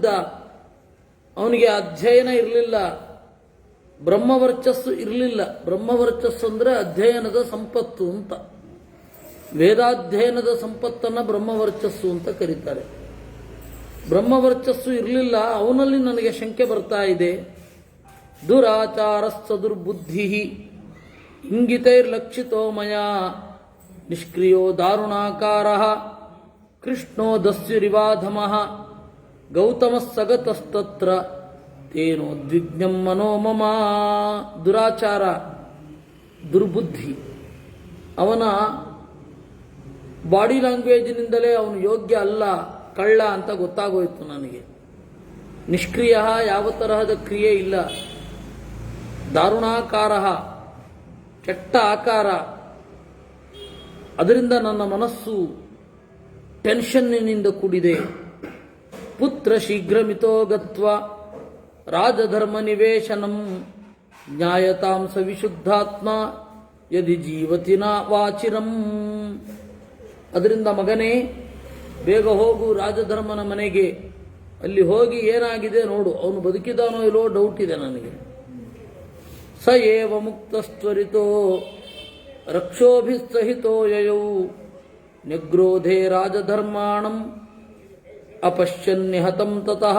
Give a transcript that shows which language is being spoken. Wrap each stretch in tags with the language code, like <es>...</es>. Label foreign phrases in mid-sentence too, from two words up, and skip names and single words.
<kn>ಅವನಿಗೆ ಅಧ್ಯಯನ ಇರಲಿಲ್ಲ, ಬ್ರಹ್ಮವರ್ಚಸ್ಸು ಇರಲಿಲ್ಲ. ಬ್ರಹ್ಮವರ್ಚಸ್ಸು ಅಂದರೆ ಅಧ್ಯಯನದ ಸಂಪತ್ತು ಅಂತ. ವೇದಾಧ್ಯಯನದ ಸಂಪತ್ತನ್ನು ಬ್ರಹ್ಮವರ್ಚಸ್ಸು ಅಂತ ಕರೀತಾರೆ. ಬ್ರಹ್ಮವರ್ಚಸ್ಸು ಇರಲಿಲ್ಲ. ಅವನಲ್ಲಿ ನನಗೆ ಶಂಕೆ ಬರ್ತಾ ಇದೆ.</kn> <sa>ದುರಾಚಾರಸ್ಸ ದುರ್ಬುದ್ಧಿ ಇಂಗಿತೈರ್ಲಕ್ಷಿತೋ ಮಯಾ ನಿಷ್ಕ್ರಿಯೋ ದಾರುಣಾಕಾರಃ ಕೃಷ್ಣೋ ದಸ್ಯುರಿವಾಧಮಃ ಗೌತಮಸ್ಸಗತಸ್ತತ್ರ ತೇನೋದ್ವಿಗ್ನಂ ಮನೋ ಮಮ.</sa> <kn>ದುರಾಚಾರ, ದುರ್ಬುದ್ಧಿ, ಅವನ</kn> <en>body languageನಿಂದಲೇ</en> <kn>ಅವನು ಯೋಗ್ಯ ಅಲ್ಲ, ಕಳ್ಳ ಅಂತ ಗೊತ್ತಾಗೋಯ್ತು ನನಗೆ. ನಿಷ್ಕ್ರಿಯ, ಯಾವ ತರಹದ ಕ್ರಿಯೆ ಇಲ್ಲ. ದಾರುಣಾಕಾರ, ಕೆಟ್ಟ ಆಕಾರ. ಅದರಿಂದ ನನ್ನ ಮನಸ್ಸು ಟೆನ್ಷನ್ನಿನಿಂದ ಕೂಡಿದೆ.</kn> <sa>ಪುತ್ರ ಶೀಘ್ರಮಿತೋ ಗತ್ವ ರಾಜಧರ್ಮ ನಿವೇಶನಂ ಜ್ಞಾಯತಾಂ ಸ ವಿಶುದ್ಧಾತ್ಮ ಯದಿ ಜೀವತಿ ನ ವಾಚಿರಂ.</sa> <kn>ಅದರಿಂದ ಮಗನೇ, ಬೇಗ ಹೋಗು ರಾಜಧರ್ಮನ ಮನೆಗೆ. ಅಲ್ಲಿ ಹೋಗಿ ಏನಾಗಿದೆ ನೋಡು. ಅವನು ಬದುಕಿದಾನೋ ಇಲ್ಲೋ ಡೌಟ್ ಇದೆ ನನಗೆ.</kn> <sa>ಸ ಏವ ಮುಕ್ತಸ್ತ್ವರಿತೋ ರಕ್ಷೋಭಿಸ್ಸಹಿತೋ ಯಯೌ ನಿಗ್ರೋಧೇ ರಾಜಧರ್ಮಾಣಂ ಅಪಶ್ಯನ್ನಿಹತಂ ತತಃ.</sa>